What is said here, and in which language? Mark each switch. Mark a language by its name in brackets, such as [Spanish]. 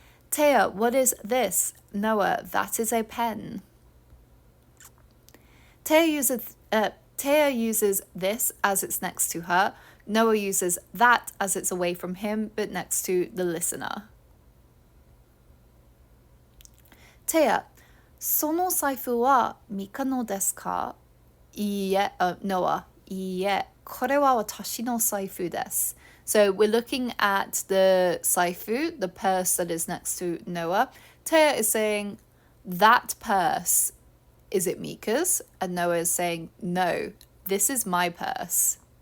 [English] Teya, what is this? Noah, that is a pen. Teya uses this as it's next to her. Noah uses that as it's away from him, but next to the listener. Teya, [Japanese] その財布はミカのですか？いいえ、Noah. いいえ、これは私の財布です。 [English] So we're looking at the saifu, the purse that is next to Noah. Taya is saying, that purse, is it Mika's? And Noah is saying, no, this is my purse.